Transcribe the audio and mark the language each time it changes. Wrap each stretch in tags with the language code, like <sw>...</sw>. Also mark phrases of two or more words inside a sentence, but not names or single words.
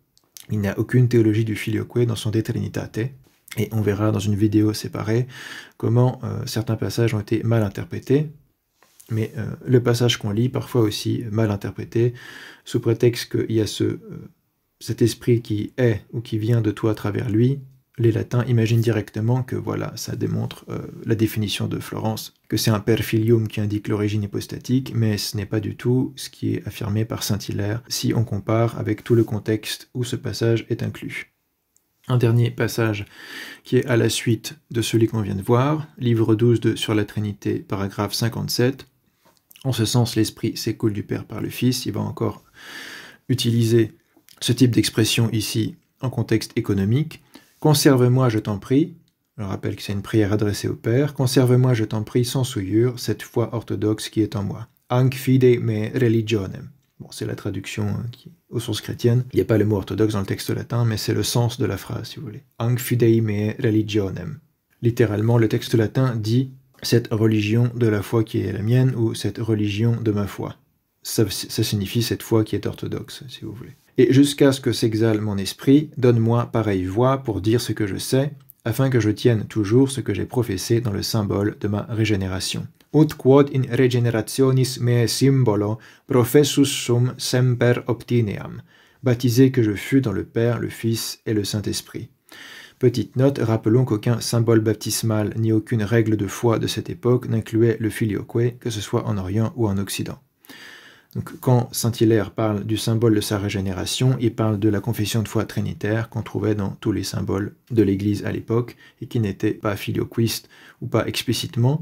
<fr>Il n'y a aucune théologie du filioque dans son De Trinitate, et on verra dans une vidéo séparée comment certains passages ont été mal interprétés, mais le passage qu'on lit, parfois aussi mal interprété, sous prétexte qu'il y a cet esprit qui est ou qui vient de toi à travers lui. Les latins imaginent directement que voilà, ça démontre la définition de Florence, que c'est un</fr> <la>per filium</la> <fr>qui indique l'origine hypostatique, mais ce n'est pas du tout ce qui est affirmé par saint Hilaire si on compare avec tout le contexte où ce passage est inclus. Un dernier passage qui est à la suite de celui qu'on vient de voir, livre 12 sur la Trinité, paragraphe 57. En ce sens, l'Esprit s'écoule du Père par le Fils. Il va encore utiliser ce type d'expression ici en contexte économique. Conserve-moi, je t'en prie, je rappelle que c'est une prière adressée au Père, conserve-moi, je t'en prie, sans souillure, cette foi orthodoxe qui est en moi.</fr> <la>Anc fide me religionem.</la> <fr>Bon, c'est la traduction aux sources chrétiennes. Il n'y a pas le mot orthodoxe dans le texte latin, mais c'est le sens de la phrase, si vous voulez.</fr> <la>Anc fide me religionem.</la> <fr>Littéralement, le texte latin dit « cette religion de la foi qui est la mienne » ou « cette religion de ma foi ». Ça signifie cette foi qui est orthodoxe, si vous voulez. Et jusqu'à ce que s'exhale mon esprit, donne-moi pareille voix pour dire ce que je sais, afin que je tienne toujours ce que j'ai professé dans le symbole de ma régénération.</fr> <la>Ut quod in regenerationis me symbolo professus sum semper obtineam.</la> <fr>Baptisé que je fus dans le Père, le Fils et le Saint-Esprit. Petite note, rappelons qu'aucun symbole baptismal ni aucune règle de foi de cette époque n'incluait le filioque, que ce soit en Orient ou en Occident. Donc, quand saint Hilaire parle du symbole de sa régénération, il parle de la confession de foi trinitaire qu'on trouvait dans tous les symboles de l'Église à l'époque et qui n'était pas filioquiste ou pas explicitement.</fr>